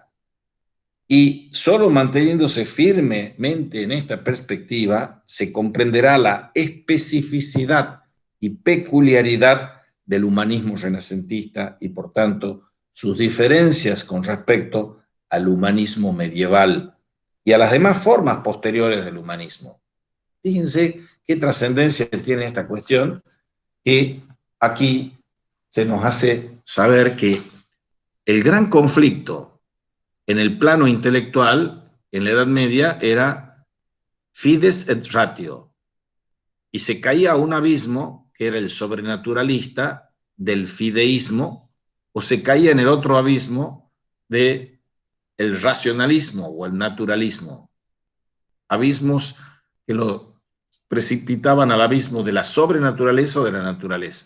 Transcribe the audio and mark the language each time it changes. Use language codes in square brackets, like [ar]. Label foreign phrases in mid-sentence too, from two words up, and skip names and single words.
[es] Y solo manteniéndose firmemente en esta perspectiva se comprenderá la especificidad y peculiaridad del humanismo renacentista y, por tanto, sus diferencias con respecto al humanismo medieval y a las demás formas posteriores del humanismo. Fíjense qué trascendencia tiene esta cuestión, que aquí se nos hace saber que el gran conflicto en el plano intelectual, en la Edad Media, era [la] fides et ratio, [es] y se caía a un abismo, que era el sobrenaturalista, del fideísmo, o se caía en el otro abismo del racionalismo o el naturalismo. Abismos que lo precipitaban al abismo de la sobrenaturaleza o de la naturaleza.